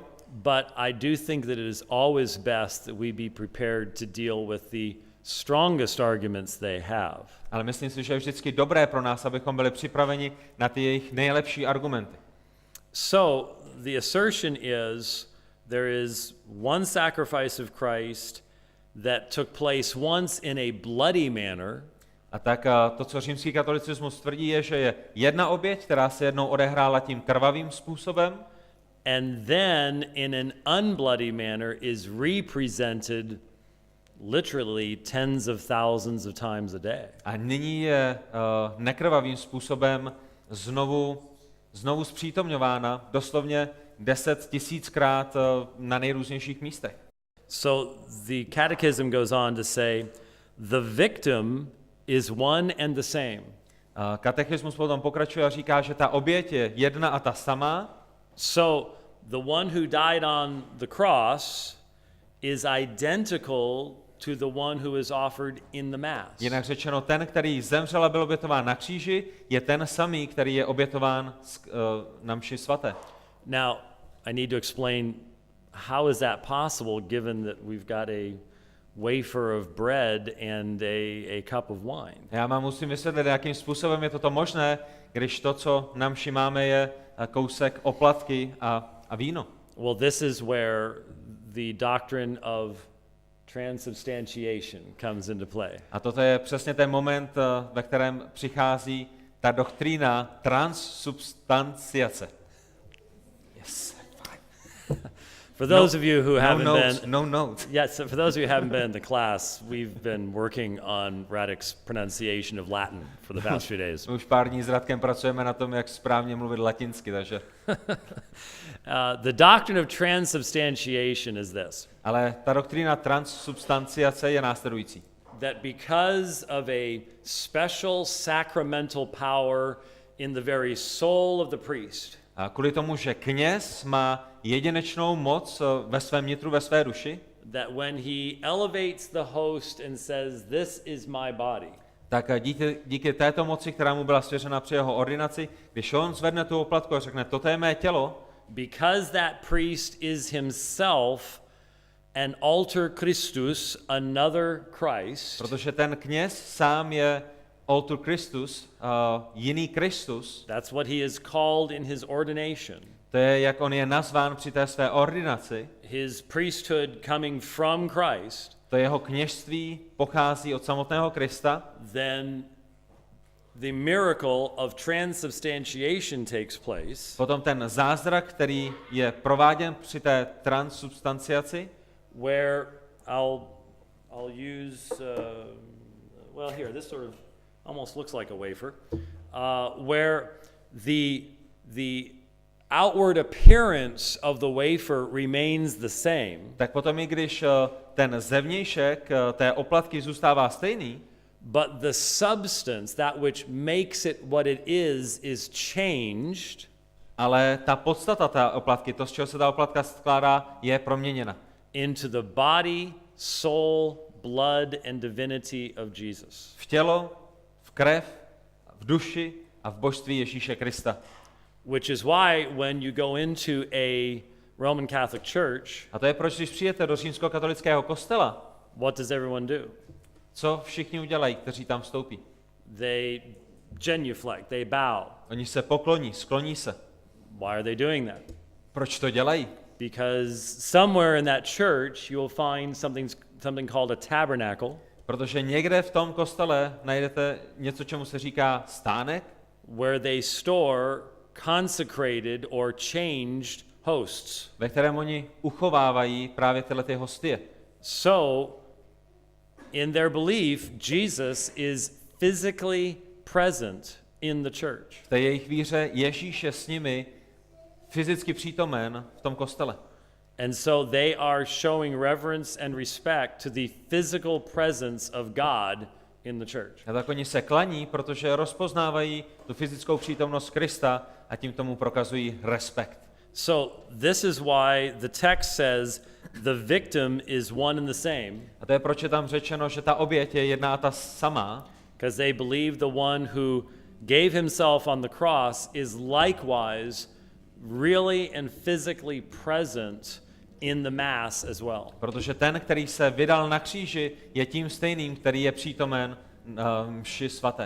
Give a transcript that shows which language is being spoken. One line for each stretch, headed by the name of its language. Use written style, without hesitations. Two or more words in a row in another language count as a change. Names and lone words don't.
English: But I do think that it is always best that we be prepared to deal with the strongest arguments they have.
Czech: Ale myslím si, že je vždycky dobré pro nás, abychom byli připraveni na ty jejich nejlepší argumenty.
English: So the assertion is there is one sacrifice of Christ that took place once in a bloody manner.
Czech: A tak to, co římský katolicismus tvrdí, je, že je jedna oběť, která se jednou odehrála tím krvavým způsobem,
English: And then in an unbloody manner is represented literally tens of thousands of times a day.
Czech: a nyní je nekrvavým způsobem znovu zpřítomňována doslovně 10 000krát na nejrůznějších místech.
English: So the catechism goes on to say the victim is one and the same.
Czech: Katechismus potom pokračuje a říká, že ta oběť je jedna a ta samá.
English: So the one who died on the cross is identical to the one who is offered in the Mass.
Czech: Jinak řečeno, ten, který zemřel a byl obětován na kříži, je ten samý, který je obětován na mši svaté.
English: Now, I need to explain how is that possible given that we've got a wafer of bread and a cup of wine.
Czech: Já vám musím vysvětlit, jakým způsobem je toto možné, když to, co na mši máme, je kousek oplatky a víno.
English: Well, this is where the doctrine of transubstantiation comes into play.
Czech: A toto je přesně ten moment, ve kterém přichází ta doktrína transsubstanciace.
English: Yes. For those of you who haven't No notes. Yes, for those of you who haven't been in the class, we've been working on Radek's pronunciation of Latin for the past few days.
Czech: Už pár dní s Radkem pracujeme na tom, jak správně mluvit latinsky, takže...
English: The doctrine of transubstantiation is this.
Czech: Ale ta doktrína transsubstanciace je následující.
English: That because of a special sacramental power in the very soul of the priest,
Czech: A kvůli tomu, že kněz má jedinečnou moc ve svém nitru, ve své duši,
English: that when he elevates the host and says, "This is my body,"
Czech: tak díky této moci, která mu byla svěřena při jeho ordinaci, když on zvedne tu oplatku a řekne, toto je mé tělo,
English: because that priest is himself an
Latin: alter Christus,
English: another Christ,
Czech: protože ten kněz sám je
Latin: alter Christus,
Czech: jiný Kristus,
English: That's what he is called in his ordination.
Czech: to je, jak on je nazván při té své ordinaci,
English: His priesthood coming from Christ,
Czech: to jeho kněžství pochází od samotného Krista,
English: then the miracle of transubstantiation takes place,
Czech: potom ten zázrak, který je prováděn při té transsubstanciaci,
English: where I'll use well here this sort of almost looks like a wafer, where the outward appearance of the wafer remains the same,
Czech: tak potom i když ten zevnějšek té oplatky zůstává stejný,
English: but the substance, that which makes it what it is changed
Czech: ale ta podstata té oplatky, to, z čeho se ta oplatka skládá, je proměněna.
English: into the body, soul, blood, and divinity of Jesus.
Czech: V tělo, v krev, v duši a v božství Ježíše Krista.
English: Which is why when you go into a Roman Catholic church,
Czech: A to je proč, když přijete do římskokatolického kostela,
English: what does everyone do?
Czech: co všichni udělají, kteří tam vstoupí?
English: They genuflect, they bow.
Czech: Oni se pokloní, skloní se.
English: Why are they doing that?
Czech: Proč to dělají?
English: Because somewhere in that church you will find something called a tabernacle,
Czech: Protože někde v tom kostele najdete něco, čemu se říká stánek,
English: where they store consecrated or changed hosts.
Czech: ve kterém oni uchovávají právě tyhle ty hostie.
English: So, in their belief, Jesus is physically present in the church.
Czech: V té jejich víře Ježíš je s nimi fyzicky přítomen v tom kostele.
English: And so they are showing reverence and respect to the physical presence of God in the church.
Czech: A tak oni se klaní, protože rozpoznávají tu fyzickou přítomnost Krista a tím tomu prokazují respekt.
English: So this is why the text says the victim is one and the same,
Czech: A to je proč je tam řečeno, že ta oběť je jedna a ta samá,
English: because they believe the one who gave himself on the cross is likewise really and physically present in the mass as well.
Czech: protože ten, který se vydal na kříži, je tím stejným, který je přítomen mši svaté.